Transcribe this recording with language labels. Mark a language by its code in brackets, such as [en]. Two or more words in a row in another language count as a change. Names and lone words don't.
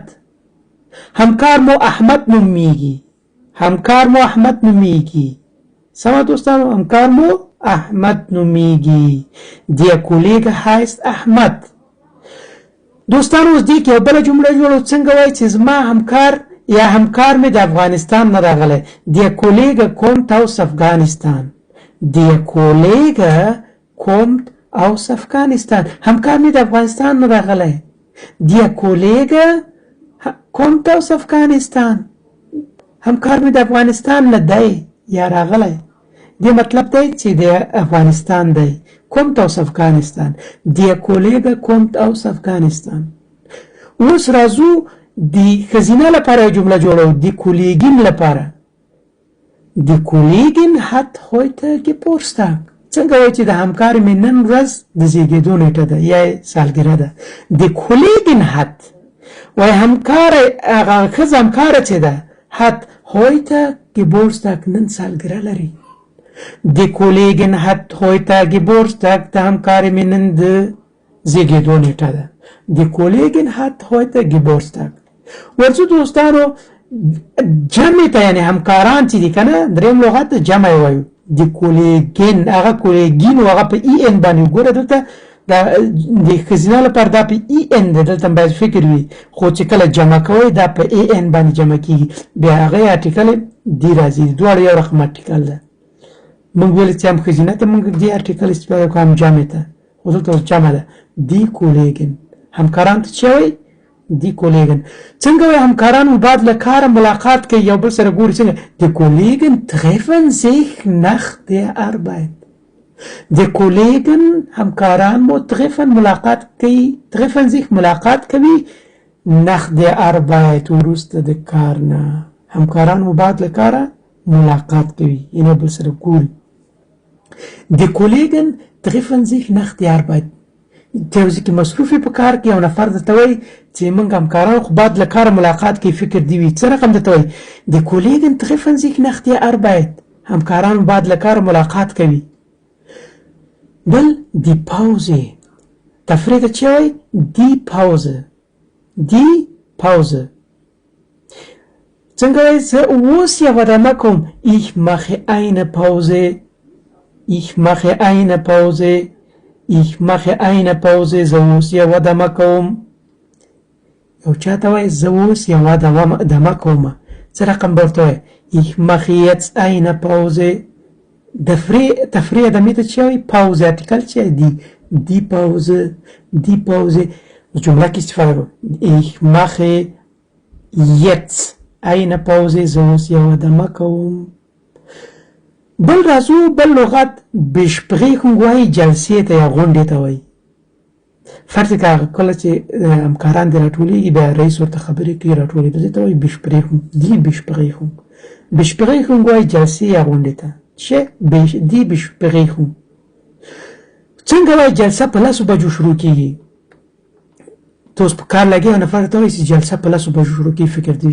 [ps] همکار مو احمد نومیږي. همکار مو احمد نومیږي. سمه دوستانو؟ همکار مو احمد نومیږي. [de] der Kollege heißt Ahmad. [ps] دوستانو اوس دې کې یو بله جمله جوړو. څنګه وایي چې زما همکار یا همکار مې د افغانستان نه راغلی. [de] der Kollege kommt aus Afghanistan. der Kollege kommt aus Afghanistan. [ps] همکار مې د افغانستان نه راغلی. [de] der Kollege kommt aus Afghanistan. [ps] همکار مې د افغانستان نه دی یا راغلی. دې مطلب دی چې د افغانستان دی. [de] kommt aus Afghanistan. der Kollege kommt aus Afghanistan. [ps] اوس راځو د ښځینه لپاره یو جمله جوړو. د کولیګین لپاره. [de] die Kollegin hat heute Geburtstag. [ps] څنګه وایي چې د همکارې مې نن ورځ د زیږېدو نیټه ده یا سالګره ده. [de] die Kollegin hat [ps] وایي همکاره هغه ښځه همکاره چې ده [de] hat heute Geburtstag. [ps] نن سالګره لري. [de] die Kollegin hat heute Geburtstag. [ps] د همکارې مې نن د زیږېدو نیټه ده. [de] die Kollegin hat heute Geburtstag. [ps] ورځو دوستانو جمع ته یعنی همکاران چې دي کنه دریم لغت جمع وایو. د کولیګین هغه کولیګین هغه په ای ان باندې ګوره. دلته د ښځینه لپاره دا په ای ان ده. دلته باید فکر وي. خو چې کله جمع کوئ دا په ای ان باندې جمع کېږي. بیا هغې ارټیکل دی راځي. دواړه یو رقم ارټیکل ده. موږ ویل چې هم ښځینه ته موږ دې ارټیکل استفاده کوو هم جمع ته. خو دلته اوس جمع ده. [de] die Kolleginnen. [ps] همکاران ته چی وایي؟ [de] die Kollegen. [ps] څنګه وایي همکاران بعد له کاره ملاقات کوي یو بل سره ګوري. څنګه؟ [de] die Kollegen treffen sich nach der Arbeit. die Kollegen [ps] همکاران مو treffen ملاقات کوي. [de] treffen sich [ps] ملاقات کوي [de] nach der Arbeit [ps] وروسته د کار نه. همکاران مو بعد له کاره ملاقات کوي یعنی بل سره ګوري. [de] die Kollegen treffen sich nach der Arbeit. [ps] ته یو ځای کې مصروف یې په کار کې یو نفر درته وایي چې موږ همکاران خو باید له کاره ملاقات کوي فکر دې وي څه رقم درته وایي [de] die Kollegen treffen sich nach der Arbeit [ps] همکاران باید له کاره ملاقات کوي بل [de] die Pause [ps] تفریح ته چې وایي [de] die Pause [ps] څنګه وایي زه اوس یوه دمه کوم [de] ich mache eine Pause [ps] زه اوس یوه دمه کوم یو چا ته وایي زه اوس یوه دمه کومه څه رقم به ورته وایي [de] ich mache jetzt eine Pause [ps] تفریح دمې ته چې وایي پاوزه ارتیکل چې [de] die Pause [ps] جمله کې استفاده کوم [de] ich mache jetzt eine Pause [ps] زه اوس یوه دمه کوم بل راځو بل لغت besprechung وایي جلسې ته یا غونډې ته وایي فرض کړه کله چې همکاران دې راټولېږي بیا رئیس ورته خبرې کوي راټولېدو دې ته وایي besprechung وایي جلسې یا غونډې ته [de] die Besprechung [ps] څنګه وایي جلسه په 10 بجو شروع کېږي ته اوس په کار لګې یو نفر ته وایي چې جلسه په 10 بجو شروع کېږي فکر دې